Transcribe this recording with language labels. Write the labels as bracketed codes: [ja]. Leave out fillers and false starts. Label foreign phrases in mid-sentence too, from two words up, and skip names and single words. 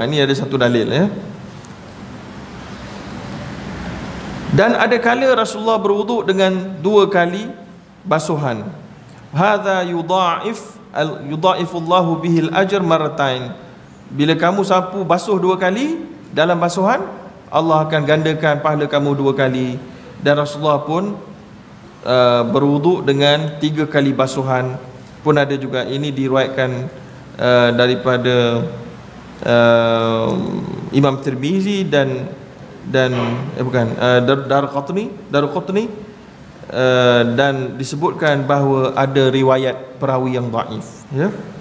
[ms] Ini ada satu dalil, ya. Dan ada kala Rasulullah berwuduk dengan 2 kali basuhan. [ar] Hadza yudha'ifullahu bihil ajr marratain. [ms] Bila kamu sapu basuh 2 kali dalam basuhan, Allah akan gandakan pahala kamu 2 kali. Dan Rasulullah pun berwuduk dengan 3 kali basuhan pun ada juga. Ini diriwayatkan daripada Imam Tirmizi dan Daraqutni, dan disebutkan bahawa ada riwayat perawi yang dhaif, ya.